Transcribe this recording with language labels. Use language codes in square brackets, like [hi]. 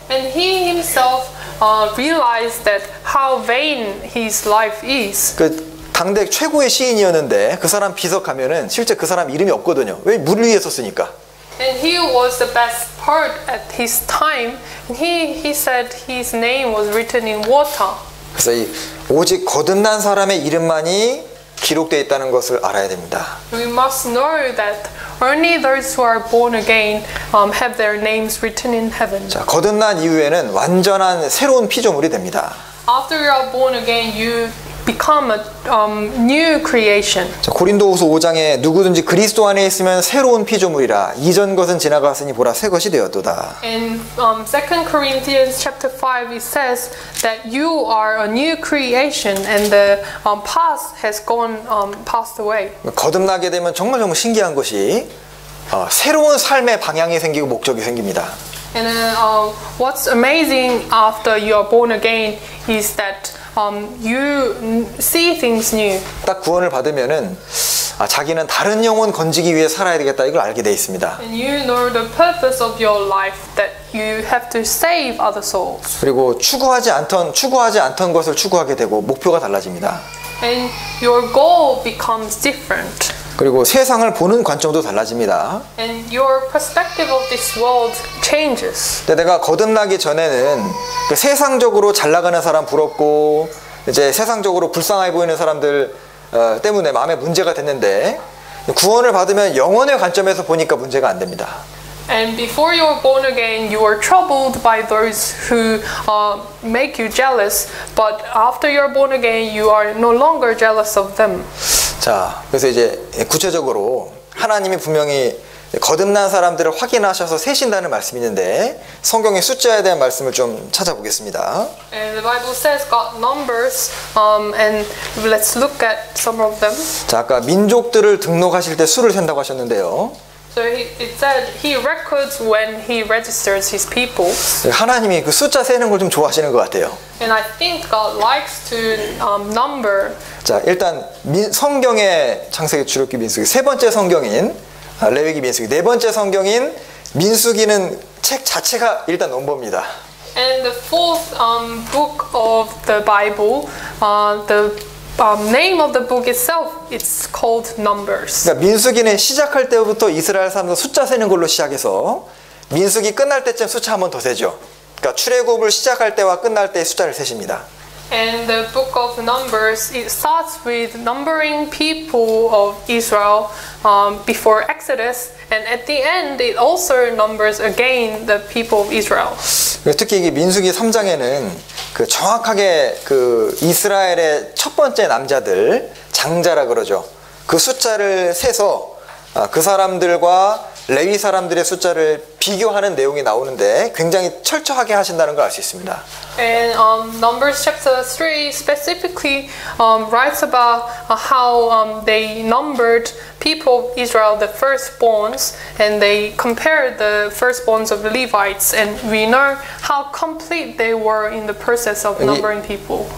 [en] And he himself realized that how vain his life is. [ko] 그 당대 최고의 시인이었는데 그 사람 비석하면은 실제 그 사람 이름이 없거든요. 왜 물 위에 썼으니까. [en] And he was the best poet at his time. And he said his name was written in water. [ko] 그래서 이 오직 거듭난 사람의 이름만이 기록되어 있다는 것을 알아야 됩니다. [en] We must know that only those who are born again have their names written in heaven. [ko] 자, 거듭난 이후에는 완전한 새로운 피조물이 됩니다. [en] After you are born again, you become a new creation. [ko] 자, 고린도후서 5장에 누구든지 그리스도 안에 있으면 새로운 피조물이라 이전 것은 지나갔으니 보라 새 것이 되었도다. [en] In 2 Corinthians chapter 5 it says that you are a new creation and the past has passed away. [ko] 거듭나게 되면 정말 신기한 것이 새로운 삶의 방향이 생기고 목적이 생깁니다. [en] And what's amazing after you are born again is that you see things new. [ko] 딱 구원을 받으면은 자기는 다른 영혼 건지기 위해 살아야 되겠다 이걸 알게 돼 있습니다. [en] And you know the purpose of your life that you have to save other souls. [ko] 그리고 추구하지 않던 것을 추구하게 되고 목표가 달라집니다. [en] And your goal becomes different. [ko] 그리고 세상을 보는 관점도 달라집니다. [en] And your perspective of this world changes. [ko] 근데 내가 거듭나기 전에는 그 세상적으로 잘 나가는 사람 부럽고 이제 세상적으로 불쌍해 보이는 사람들 때문에 마음에 문제가 됐는데 구원을 받으면 영혼의 관점에서 보니까 문제가 안 됩니다. [en] And before you were born again, you were troubled by those who make you jealous. But after you are born again, you are no longer jealous of them. [ko] 자, 그래서 이제 구체적으로 하나님이 분명히 거듭난 사람들을 확인하셔서 세신다는 말씀이 있는데 성경의 숫자에 대한 말씀을 좀 찾아보겠습니다. [en] And the Bible says God numbers, and let's look at some of them. [ko] 자, 아까 민족들을 등록하실 때 수를 센다고 하셨는데요. [en] So it said he records when he registers his people. [ko] 하나님이 그 숫자 세는 걸 좀 좋아하시는 것 같아요. [en] And I think God likes to number. [ko] 자, 일단 성경의 창세기, 출애굽기, 민수기 세 번째 성경인 레위기, 민수기 네 번째 성경인 민수기는 책 자체가 일단 넘버입니다. [en] And the fourth book of the Bible, the name of the book itself, it's called Numbers. [ko] 그러니까 민수기는 시작할 때부터 이스라엘 사람들 숫자 세는 걸로 시작해서 민수기 끝날 때쯤 숫자 한 번 더 세죠. 그러니까 출애굽을 시작할 때와 끝날 때 숫자를 세십니다. [en] And the book of Numbers, it starts with numbering people of Israel before Exodus, and at the end it also numbers again the people of Israel. [ko] 특히 이게 민수기 3장에는 그 정확하게 그 이스라엘의 첫 번째 남자들 장자라 그러죠. 그 숫자를 세서 그 사람들과 레위 사람들의 숫자를 비교하는 내용이 나오는데 굉장히 철저하게 하신다는 걸 알 수 있습니다. [en] And Numbers chapter 3 specifically writes about how they numbered people of Israel, the firstborns, and they compared the firstborns of the Levites, and we know how complete they were in the process of numbering people.